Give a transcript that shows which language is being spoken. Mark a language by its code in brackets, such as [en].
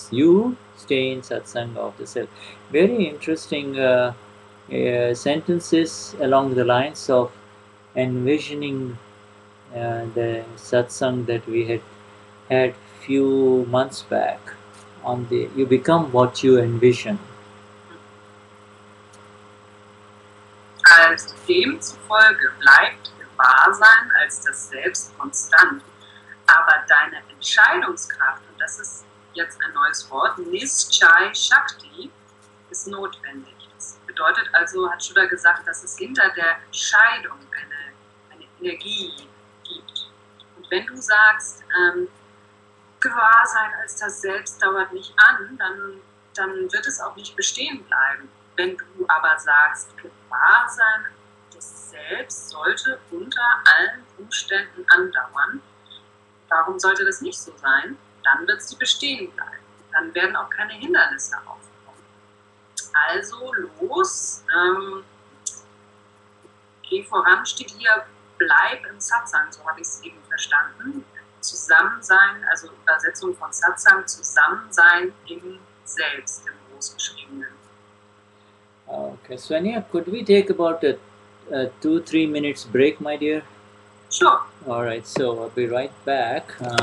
[en] You stay in satsang of the self. Very interesting sentences along the lines of envisioning the satsang that we had few months back on the you become what you envision. [de] Als demzufolge bleibt Gewahrsein als das Selbst konstant, aber deine Entscheidungskraft, und das ist jetzt ein neues Wort, Nishchay Shakti, ist notwendig. Das bedeutet also, hat Shuddha gesagt, dass es hinter der Scheidung eine Energie gibt. Und wenn du sagst, Gewahrsein als das Selbst dauert nicht an, dann wird es auch nicht bestehen bleiben. Wenn du aber sagst, Gewahrsein des Selbst sollte unter allen Umständen andauern, warum sollte das nicht so sein? Dann wird sie bestehen bleiben. Dann werden auch keine Hindernisse aufkommen. Also los, geh voran, steht hier, bleib im Satsang, so habe ich es eben verstanden. Zusammensein, also Übersetzung von Satsang, Zusammensein im Selbst, im Großgeschriebenen. [en] Okay, Svenja, could we take about a 2-3 minutes break, my dear? Sure. All right, so I'll be right back.